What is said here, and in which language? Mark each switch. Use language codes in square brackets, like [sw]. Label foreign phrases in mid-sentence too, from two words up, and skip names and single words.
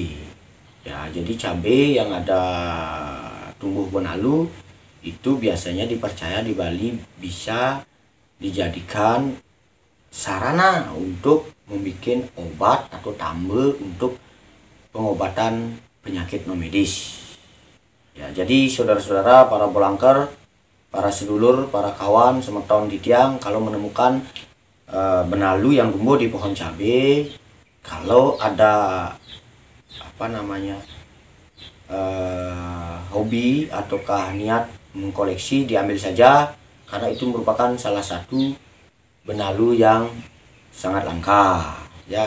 [id] Ya, jadi cabai yang ada tumbuh benalu itu biasanya dipercaya di Bali bisa dijadikan sarana untuk membuat obat atau tambel untuk pengobatan penyakit non medis. Ya, jadi saudara-saudara, para bolangker, para sedulur, para kawan, [ban] semeton di tiang, [id] kalau menemukan benalu yang tumbuh di pohon cabai, kalau ada hobi ataukah niat mengkoleksi, diambil saja karena itu merupakan salah satu benalu yang sangat langka ya.